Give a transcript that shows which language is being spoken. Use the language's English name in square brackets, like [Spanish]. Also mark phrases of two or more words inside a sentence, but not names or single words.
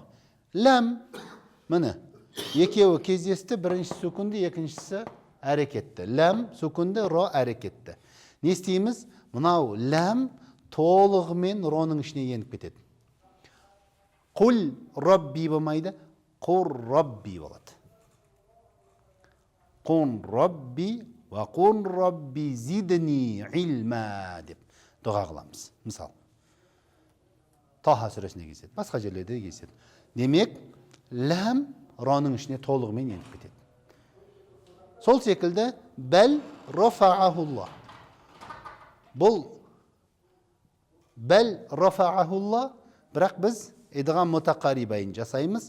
[Kazakh] Ләм, міне, екеуі кездесті, бірінші сүкунды, екіншісі әрекетті. Ләм, сүкунды, ро әрекетті. Не істейміз? Мынау ләм толығымен роның ішіне еніп кетеді. [Arabic] قل ربي [Kazakh] болмайды, [Arabic] قر ربي [Kazakh] болады. [Arabic] قن رب وقن رب زدني علما [Kazakh] деп дұға қыламыз. Мысалы, Таха сүресіне кезеді, басқа жерлерде кезеді. Демек, ләм роның ішіне толығымен еніп кетеді. Сол секілді [Arabic] بل رفعه الله. [Kazakh] Бұл [Arabic] بل رفعه الله, [Kazakh] бірақ біз [Arabic] إدغام متقاربين [Kazakh] жасаймыз.